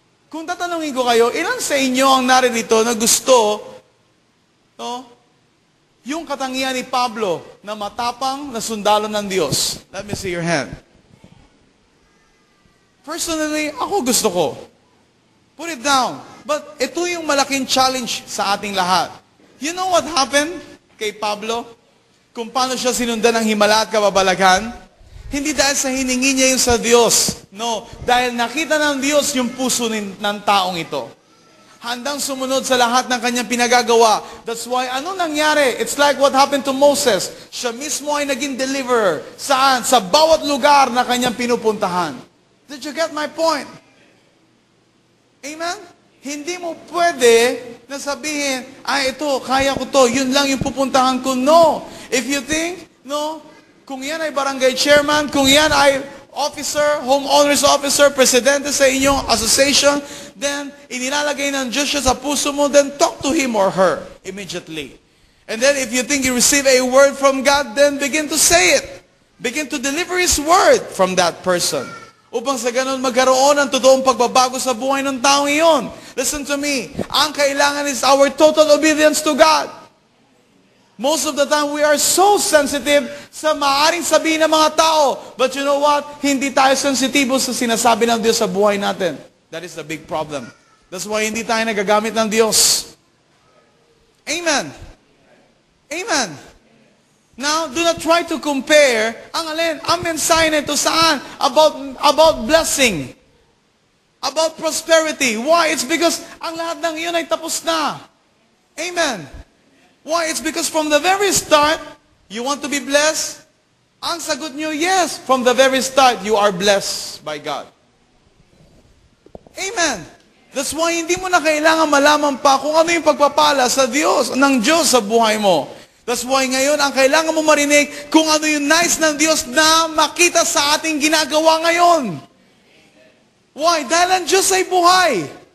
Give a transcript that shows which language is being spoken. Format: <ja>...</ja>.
<tl>Kung tatanungin ko kayo, ilan sa inyo ang naririto na gusto, no, yung katangian ni Pablo na matapang na sundalo ng Diyos?</tl> <en>Let me see your hand.</en> <tl>Personally, ako gusto ko.</tl> <en>Put it down. But</en> <tl>ito yung malaking challenge sa ating lahat.</tl> <en>You know what happened kay Pablo?</en> <tl>Kung paano siya sinundan ng himala at kababalaghan? Hindi dahil sa hiningi niya yung sa Diyos. No, dahil nakita ng Diyos yung puso ng taong ito. Handang sumunod sa lahat ng kanyang pinagagawa.</tl> <en>That's why,</en> <tl>ano nangyari?</tl> <en>It's like what happened to Moses.</en> <tl>Siya mismo ay naging deliverer. Saan? Sa bawat lugar na kanyang pinupuntahan.</tl> <en>Did you get my point? Amen?</en> <tl>Hindi mo pwede na sabihin, ito, kaya ko to, yun lang yung pupuntahan ko. No.</tl> <en>If you think,</en> <tl>no, kung yan ay barangay chairman, kung yan ay officer, homeowners officer, presidente sa inyong association, then inilalagay ng Diyos siya sa puso mo,</tl> <en>then talk to him or her immediately. And then if you think you receive a word from God, then begin to say it. Begin to deliver His word from that person.</en> <tl>Upang sa ganun magkaroon ng totoong pagbabago sa buhay ng taong iyon.</tl> <en>Listen to me.</en> <tl>Ang kailangan</tl> <en>is our total obedience to God. Most of the time, we are so sensitive</en> <tl>sa maaaring sabihin ng mga tao.</tl> <en>But you know what?</en> <tl>Hindi tayo sensitibo sa sinasabi ng Diyos sa buhay natin.</tl> <en>That is the big problem. That's why</en> <tl>hindi tayo nagagamit ng Diyos.</tl> <en>Amen. Amen. Now, do not try to compare</en> <tl>ang alin. Ang mensahe nito saan?</tl> <en>About blessing. About prosperity. Why? It's because</en> <tl>ang lahat ng iyon ay tapos na.</tl> <en>Amen. Why? It's because from the very start, you want to be blessed?</en> <tl>Ang sagot nyo,</tl> <en>yes. From the very start, you are blessed by God. Amen. That's why</en> <tl>hindi mo na kailangan malaman pa kung ano yung pagpapala sa Diyos, ng Diyos sa buhay mo.</tl> <en>That's why</en> <tl>ngayon, ang kailangan mo marinig kung ano yung nice ng Diyos na makita sa ating ginagawa ngayon. Why? Dahil ang Diyos ay buhay.</tl>